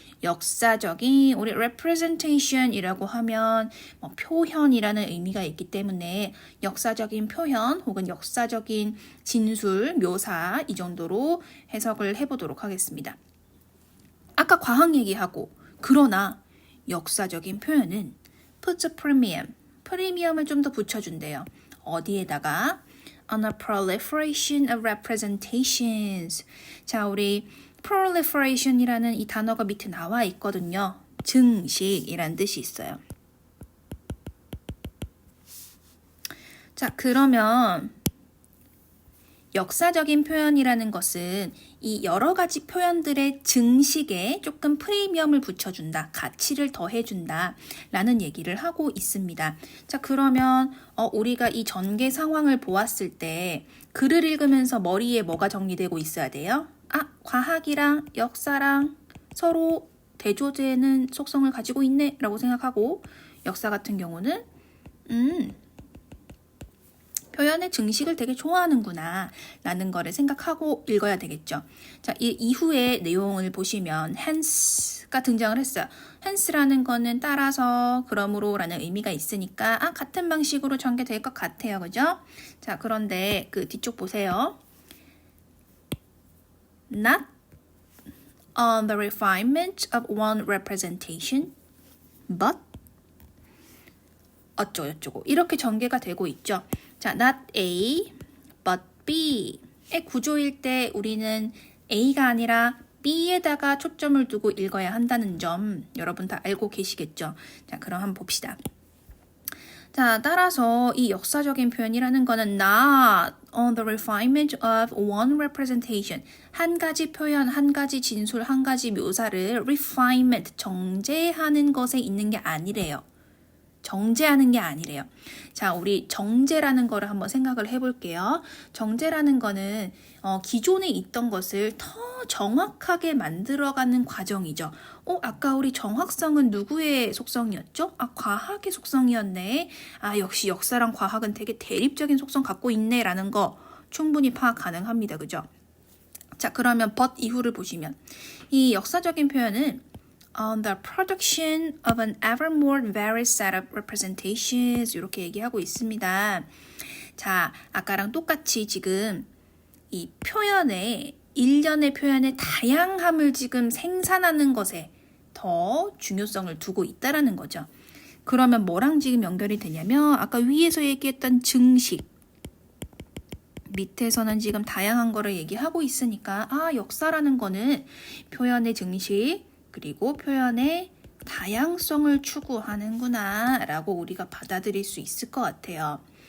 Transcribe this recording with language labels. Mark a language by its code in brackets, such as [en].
[ko] 역사적인 우리 representation이라고 하면 표현이라는 의미가 있기 때문에 역사적인 표현 혹은 역사적인 진술, 묘사 이 정도로 해석을 해보도록 하겠습니다. 아까 과학 얘기하고 그러나 역사적인 표현은 [en] puts a premium, [ko] 프리미엄을 좀 더 붙여준대요. 어디에다가? [en] On a proliferation of representations. [ko] 자, 우리 proliferation이라는 이 단어가 밑에 나와 있거든요. 증식이란 뜻이 있어요. 자, 그러면 역사적인 표현이라는 것은 이 여러 가지 표현들의 증식에 조금 프리미엄을 붙여준다, 가치를 더해준다 라는 얘기를 하고 있습니다. 자, 그러면 우리가 이 전개 상황을 보았을 때 글을 읽으면서 머리에 뭐가 정리되고 있어야 돼요? 과학이랑 역사랑 서로 대조되는 속성을 가지고 있네 라고 생각하고 역사 같은 경우는 표현의 증식을 되게 좋아하는구나 라는 거를 생각하고 읽어야 되겠죠. 자, 이 이후의 내용을 보시면 hence가 등장을 했어요. hence라는 거는 따라서, 그러므로 라는 의미가 있으니까 같은 방식으로 전개될 것 같아요. 그죠? 자, 그런데 그 뒤쪽 보세요. [en] Not on the refinement of one representation, but [ko] 어쩌고저쩌고 이렇게 전개가 되고 있죠. 자, not A, but B의 구조일 때 우리는 A가 아니라 B에다가 초점을 두고 읽어야 한다는 점 여러분 다 알고 계시겠죠? 자, 그럼 한번 봅시다. 자, 따라서 이 역사적인 표현이라는 거는 [en] not on the refinement of one representation. [ko] 한 가지 표현, 한 가지 진술, 한 가지 묘사를 refinement, 정제하는 것에 있는 게 아니래요. 정제하는 게 아니래요. 자, 우리 정제라는 거를 한번 생각을 해볼게요. 정제라는 거는 기존에 있던 것을 더 정확하게 만들어가는 과정이죠. 아까 우리 정확성은 누구의 속성이었죠? 과학의 속성이었네. 역시 역사랑 과학은 되게 대립적인 속성 갖고 있네 라는 거 충분히 파악 가능합니다. 그죠? 자, 그러면 but 이후를 보시면 이 역사적인 표현은 [en] on the production of an ever more varied set of representations [ko] 이렇게 얘기하고 있습니다. 자, 아까랑 똑같이 지금 이 표현의 일련의 표현의 다양함을 지금 생산하는 것에 더 중요성을 두고 있다라는 거죠. 그러면 뭐랑 지금 연결이 되냐면 아까 위에서 얘기했던 증식 밑에서는 지금 다양한 거를 얘기하고 있으니까 역사라는 거는 표현의 증식 그리고 표현의 다양성을 추구하는구나 라고 우리가 받아들일 수 있을 것 같아요.